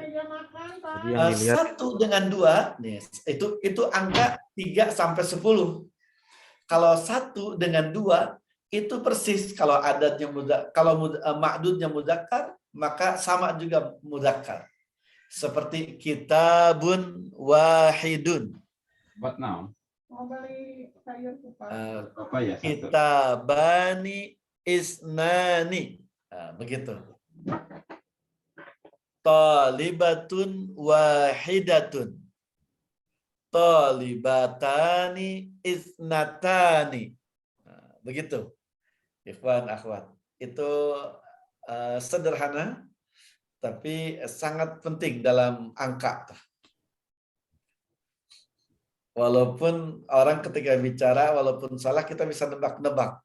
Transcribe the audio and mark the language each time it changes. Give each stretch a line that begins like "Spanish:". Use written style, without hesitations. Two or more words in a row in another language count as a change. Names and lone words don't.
Indonesian: Satu dengan 2 nih, itu angka 3 sampai 10. Kalau 1 dengan 2 itu persis kalau adatnya ma'dudnya mudzakkar maka sama juga mudzakkar. Seperti
Arabic: كتاب واحد.
English: What now?
Indonesian: Mau beli sayur kupas. Apa ya?
Arabic: كتابان اثنان. Begitu. طالبة واحدة. طالبتان اثنتان.
Indonesian: Begitu.
Arabic: إخوان أخوات.
Indonesian: Itu sederhana tapi sangat penting dalam angka. Walaupun orang ketika bicara, walaupun salah kita bisa nebak-nebak.